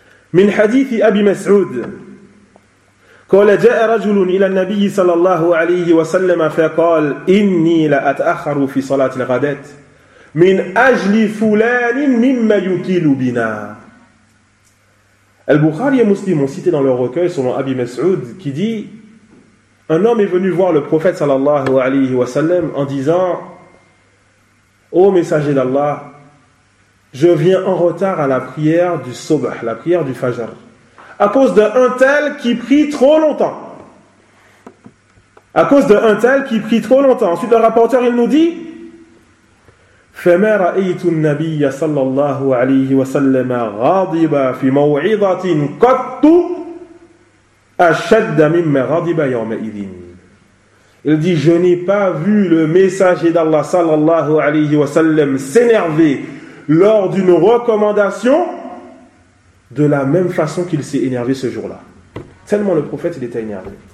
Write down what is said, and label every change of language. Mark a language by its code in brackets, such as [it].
[ar] من حديث أبي مسعود قال جاء رجل إلى النبي صلى الله عليه وسلم فقال إني لأتأخر في صلاة الغداة من أجل فلان مما يطيل بنا. [fr] البخاري ومسلم ont cité dans leur recueil selon Abi Mas'ud qui dit: un homme est venu voir le prophète صلى الله عليه وسلم en disant: ô messager d'Allah, je viens en retard à la prière du Sobh, la prière du Fajr, à cause d'un tel qui prie trop longtemps. Ensuite, le rapporteur, il nous dit: [ar] فَمَا رَأَيْتُ النَّبِيَّ صَلَّى اللَّهُ عَلَيْهِ وَسَلَّمَ غَضِبَ فِي مَوْعِظَةٍ قَطُّ أَشَدَّ مِمَّ غَضِبَ يَوْمَئِذٍ. [fr] Il dit: je n'ai pas vu le messager d'Allah sallallahu alayhi wa sallam s'énerver lors d'une recommandation de la même façon qu'il s'est énervé ce jour-là. Tellement le prophète, il était énervé.